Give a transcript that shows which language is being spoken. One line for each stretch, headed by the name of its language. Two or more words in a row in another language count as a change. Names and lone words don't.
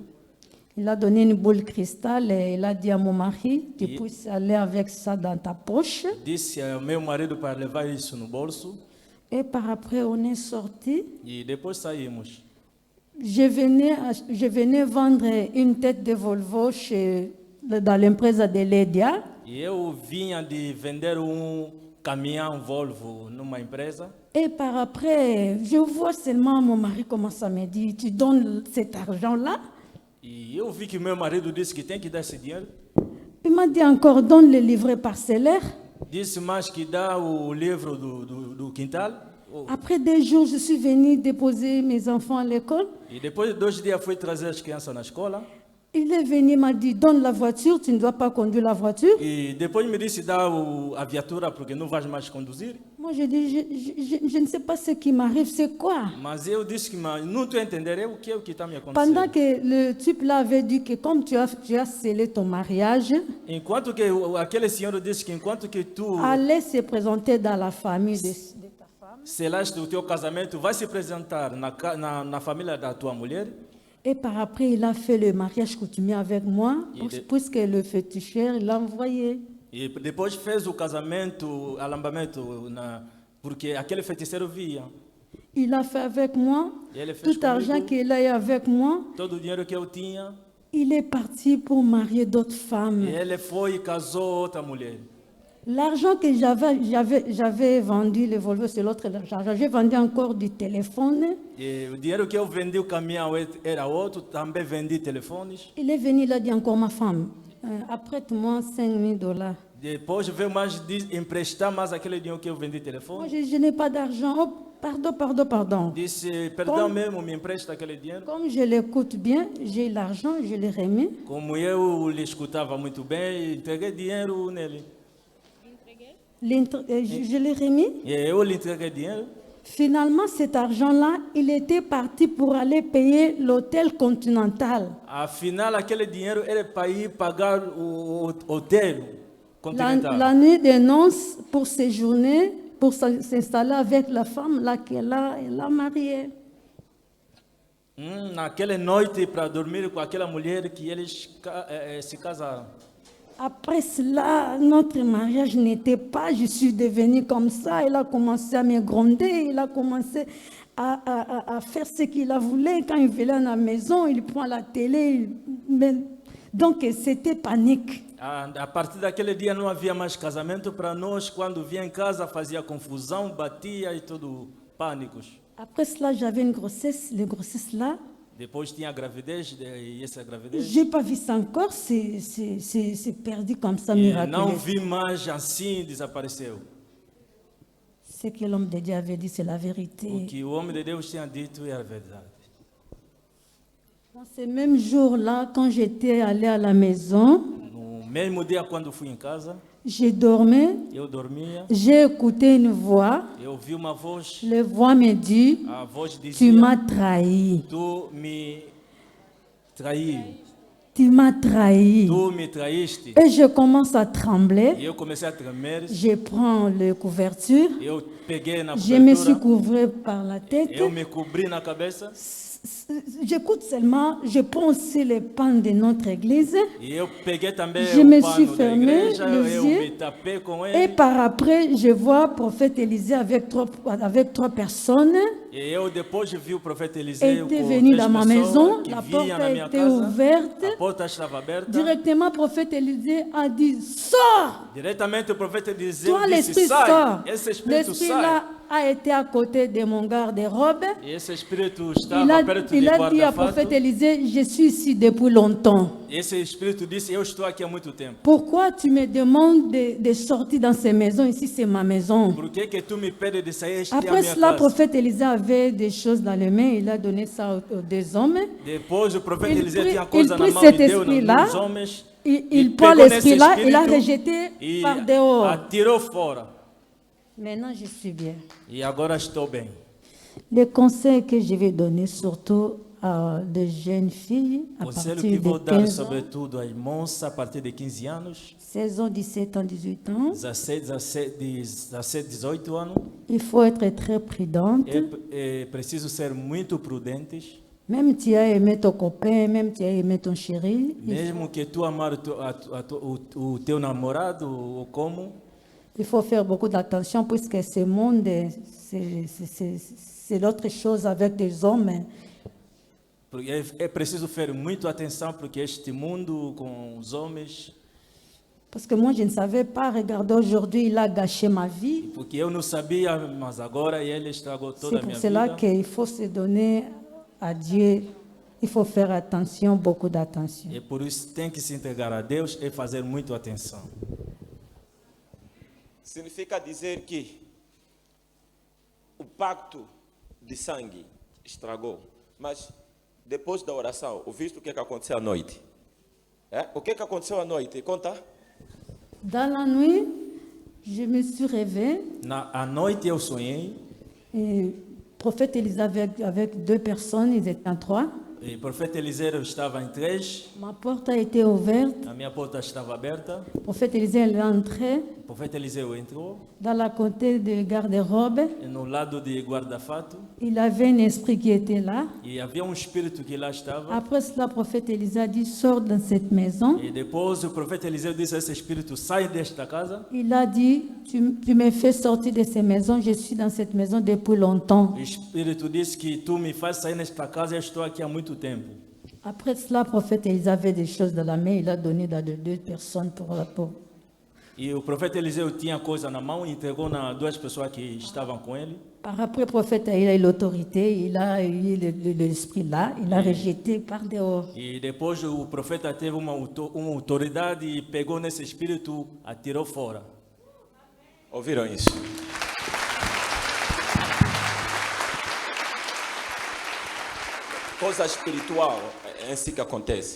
French: Il a donné une boule cristal et il a dit à mon mari, tu Et- puisses aller avec ça dans ta poche.
Portuguese: Disse ao meu marido para levar isso no bolso.
French: Et par après, on est sorti.
Portuguese: E depois saímos.
French: Je venais vendre une tête de Volvo dans l'empresa de Lédia.
Portuguese: E eu vinha de vender caminhão Volvo numa empresa.
French: Et par après, je vois seulement mon mari commence à me dire, tu donnes cet argent-là.
Portuguese: E eu vi que meu marido disse que tem que dar esse dinheiro.
French: Il m'a dit encore, donne le livret parcellaire.
Portuguese: Disse mais que dá o livro do quintal.
French: Après 2 jours, je suis venue déposer mes enfants à l'école.
Portuguese: E depois de 2 dias fui trazer as crianças na escola.
French: Il est venu, il m'a dit, donne la voiture, tu ne dois pas conduire la voiture.
Portuguese: E depois me disse dá a viatura porque não vais mais conduzir.
French: Moi, j'ai dit, je ne sais pas ce qui m'arrive, c'est quoi?
Portuguese: Mas eu disse que não estou a entender o que está me acontecendo.
French: Pendant que le type là avait dit que comme tu as scellé ton mariage,
Portuguese: Enquanto que aquele senhor disse que enquanto que tu
French: allez se présenter dans la famille de ta femme.
Portuguese: selaste o teu casamento, vai se apresentar na família da tua mulher.
French: Et par après, il a fait le mariage coutumier avec moi, Il- puisque le féticheur l'a envoyé.
Portuguese: E depois fez o casamento, alambamento, porque aquele feiticeiro via.
French: Il a fait avec moi,
Portuguese: E ele fez
French: tout argent
Portuguese: comigo,
French: qu'il a eu avec moi,
Portuguese: todo o dinheiro que eu tinha.
French: il est parti pour marier d'autres
Portuguese: E
French: femmes.
Portuguese: ele foi e casou outra mulher.
French: L'argent que j'avais vendu, le Volvo, c'est l'autre argent. J'ai vendu encore du téléphone.
Portuguese: E o dinheiro que eu vendi o caminhão era outro, também vendi telefones.
French: Il est venu, il a dit encore ma femme, apprête-moi $5,000.
Portuguese: Depois veio mais emprestar mais aquele dinheiro que eu vendi
French: Moi,
Portuguese: telefone.
French: je n'ai pas d'argent. Oh, pardon.
Portuguese: Disse, perdão Como- mesmo, me empresta aquele dinheiro.
French: Comme je l'écoute bien, j'ai l'argent, je l'ai remis.
Portuguese: Como eu lhe escutava muito bem, entreguei dinheiro nele.
French: Je l'ai remis.
Portuguese: E eu lhe entreguei dinheiro.
French: Finalement, cet argent-là, il était parti pour aller payer l'hôtel Continental.
Portuguese: Afinal, aquele dinheiro era para ir pagar o hotel continental.
French: La nuit des noces pour séjourner, pour s'installer avec la femme là qu'elle a mariée.
Portuguese: Naquela noite para dormir com aquela mulher que eles se casaram.
French: Après cela, notre mariage n'était pas, je suis devenue comme ça. Il a commencé à me gronder, il a commencé à faire ce qu'il a voulu. Quand il venait à la maison, il prend la télé. Donc c'était panique.
Portuguese: A partir daquele dia não havia mais casamento para nós. Quando vinha em casa fazia confusão, batia e tudo, pânicos.
French: Après cela, j'avais une grossesse. Les grossesses là,
Portuguese: Depois tinha a gravidez, e essa gravidez.
French: j'ai pas vu ça encore. C'est perdu comme ça,
Portuguese: E não
French: miraculeusement.
Portuguese: vi mais assim, desapareceu.
French: Ce que l'homme de Dieu avait dit, c'est la
Portuguese: O
French: vérité.
Portuguese: que o homem de Deus tinha dito é a verdade.
French: Dans ce même jour-là, quand j'étais allée à la maison,
Portuguese: No mesmo dia, quando fui em casa,
French: je dormais,
Portuguese: eu dormia,
French: j'ai écouté une voix.
Portuguese: eu ouvi uma voz,
French: La voix me dit,
Portuguese: a voz
French: tu
Portuguese: dizia:
French: m'as trahi,
Portuguese: Tu me traí,
French: tu m'as trahi.
Portuguese: tu me traíste.
French: Et je commence à
Portuguese: E
French: trembler.
Portuguese: eu comecei a tremer,
French: Je prends la couverture,
Portuguese: eu peguei na
French: je me suis
Portuguese: cobertura,
French: couvrée par la tête.
Portuguese: eu me cobri na cabeça
French: J'écoute seulement, je prends aussi les pans de notre église.
Portuguese: e eu peguei também
French: Je me
Portuguese: o
French: suis
Portuguese: pano da
French: fermé
Portuguese: igreja,
French: les
Portuguese: eu
French: yeux.
Portuguese: me tapei com
French: Et
Portuguese: ele.
French: par après, je vois prophète Élisée avec trois personnes.
Portuguese: E eu depois vi o profeta Eliseu
French: était
Portuguese: com
French: venu
Portuguese: 3
French: dans ma
Portuguese: pessoas
French: maison,
Portuguese: que
French: la porte
Portuguese: vinham na
French: a
Portuguese: minha
French: été
Portuguese: casa.
French: ouverte.
Portuguese: A porta estava aberta.
French: Directement, le prophète Élisée a dit, sors!
Portuguese: Diretamente o profeta Eliseu
French: Toi,
Portuguese: disse,
French: l'esprit
Portuguese: sai.
French: sort.
Portuguese: Esse espírito
French: L'esprit
Portuguese: sai.
French: là a été à côté de mon garde-robe.
Portuguese: E esse espírito
French: Il
Portuguese: estava perto de
French: il a dit au
Portuguese: guarda-fato.
French: prophète Élisée, je suis ici depuis longtemps.
Portuguese: Esse espírito disse, eu estou aqui há muito tempo.
French: Pourquoi tu me demandes de sortir dans ces maisons? Ici, c'est ma maison.
Portuguese: Por que que tu me pedes de sair? Esta é a
French: Après
Portuguese: minha
French: cela, le
Portuguese: casa.
French: prophète Élisée avait des choses dans les mains. Il a donné ça aux deux hommes.
Portuguese: Depois o profeta
French: Il
Portuguese: Eliseu
French: prit-
Portuguese: tinha coisa
French: il
Portuguese: na
French: prit
Portuguese: mão
French: cet
Portuguese: e deu
French: esprit-là,
Portuguese: nos homens.
French: Il prend
Portuguese: pegou nesse
French: l'esprit-là, il a
Portuguese: espírito
French: rejeté
Portuguese: e
French: par dehors.
Portuguese: atirou fora.
French: Maintenant, je suis bien.
Portuguese: E agora estou bem.
French: Les conseils que je vais donner, surtout à des jeunes filles à
Portuguese: O conselho
French: partir
Portuguese: que
French: de
Portuguese: vou dar
French: 15 ans,
Portuguese: sobretudo às moças a partir de 15 anos,
French: 16 ans, 17 ans, 18 ans,
Portuguese: 17, 18 anos,
French: il faut être très prudente.
Portuguese: é preciso ser muito prudentes.
French: Même tu as aimé ton copain, même tu as aimé ton chéri,
Portuguese: Mesmo que tu amar o teu namorado ou como,
French: il faut faire beaucoup d'attention puisque ce monde, c'est l'autre chose avec des hommes.
Portuguese: porque é preciso ter muito atenção porque este mundo com os homens,
French: Parce que moi, je ne savais pas. Regardez, aujourd'hui, il a gâché ma vie.
Portuguese: porque eu não sabia, mas agora ele estragou toda
French: C'est
Portuguese: a
French: pour
Portuguese: minha
French: cela
Portuguese: vida.
French: qu'il faut se donner à Dieu. Il faut faire attention, beaucoup d'attention.
Portuguese: E por isso tem que se entregar a Deus e fazer muito atenção. Significa dizer que o pacto de sangue estragou. Mas depois da oração, ouviste o que aconteceu à noite? O que aconteceu à noite? Conta.
French: Dans la nuit, je me suis réveillée.
Portuguese: À noite eu sonhei,
French: Et le prophète Élisée avec deux personnes, ils étaient en trois.
Portuguese: e o profeta Eliseu estava em 3,
French: Ma porte a été ouverte.
Portuguese: a minha porta estava aberta,
French: Le prophète Élisée est entré
Portuguese: o profeta Eliseu entrou,
French: dans la côté de garde-robe.
Portuguese: e no lado de guarda-fato,
French: Il avait un esprit qui était là.
Portuguese: e havia espírito que lá estava.
French: Après cela, le prophète Élisée a dit, sors dans cette maison.
Portuguese: E depois o profeta Eliseu disse a esse espírito, sai desta casa.
French: Il a dit, tu me fais sortir de ces maisons. Je suis dans cette maison depuis longtemps.
Portuguese: O espírito disse que tu me faz sair nesta casa, eu estou aqui há muito tempo.
French: Après cela, le prophète Élisée avait des choses dans la main. Il a donné dans les deux personnes pour
Portuguese: E o profeta Eliseu tinha coisa na mão e entregou na 2 pessoas que estavam com ele.
French: Par après, le prophète il a eu l'autorité, il a eu l'esprit là, il a rejeté par dehors.
Portuguese: E depois o profeta teve uma autoridade e pegou nesse espírito, atirou fora. Ouviram isso? Coisa espiritual é assim que acontece.